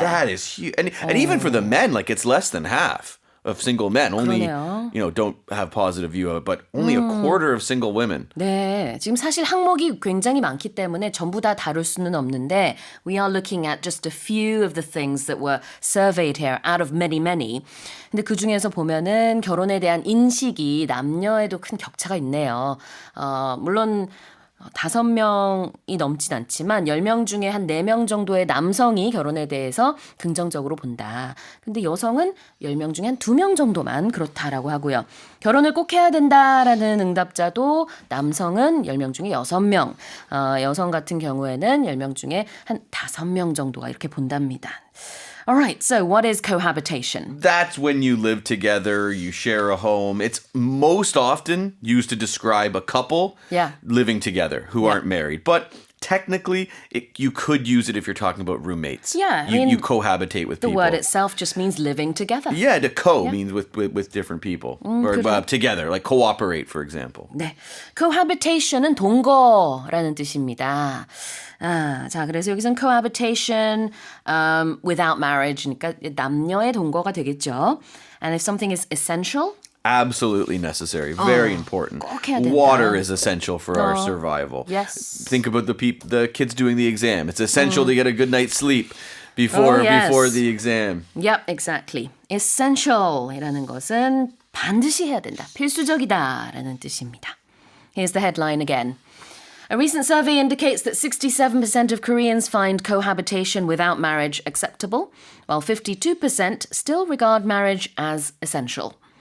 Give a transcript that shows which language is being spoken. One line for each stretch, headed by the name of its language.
English: That is huge. And even for the men, like it's less than half of single men. Only,
Korean: 그러네요.
English: don't have positive view of it, but only a quarter of single women.
Korean: 네, 지금 사실 항목이 굉장히 많기 때문에 전부 다 다룰 수는 없는데
English: we are looking at just a few of the things that were surveyed here out of many, many.
Korean: 근데 그중에서 보면은 결혼에 대한 인식이 남녀에도 큰 격차가 있네요. 물론 5명이 넘진 않지만 10명 중에 한 4명 정도의 남성이 결혼에 대해서 긍정적으로 본다. 근데 여성은 10명 중에 한 2명 정도만 그렇다라고 하고요. 결혼을 꼭 해야 된다라는 응답자도 남성은 10명 중에 6명, 여성 같은 경우에는 10명 중에 한 5명 정도가 이렇게 본답니다.
English: All right, so what is cohabitation? That's when you live together, you share a home. It's most often used to describe a couple living together who aren't married. But technically, you could use it if you're talking about roommates. Yeah, you cohabitate with the people. word itself just means living together. Yeah, to means with different people. Or together, like cooperate, for example.
Korean: 네, cohabitation은 동거라는 뜻입니다. 자, 그래서 여기서는
English: cohabitation without marriage,
Korean: 그러니까 남녀의 동거가 되겠죠.
English: And if something is essential, absolutely necessary, very important.
Korean: 꼭 해야 된다.
English: Water is essential for our survival. Yes. Think about the kids doing the exam. It's essential to get a good night's sleep before the exam. Yep, exactly.
Korean: Essential이라는 것은 반드시 해야 된다. 필수적이다라는 뜻입니다.
English: Here's the headline again. A recent survey indicates that 67% of Koreans find cohabitation without marriage acceptable, while 52% still regard marriage as essential.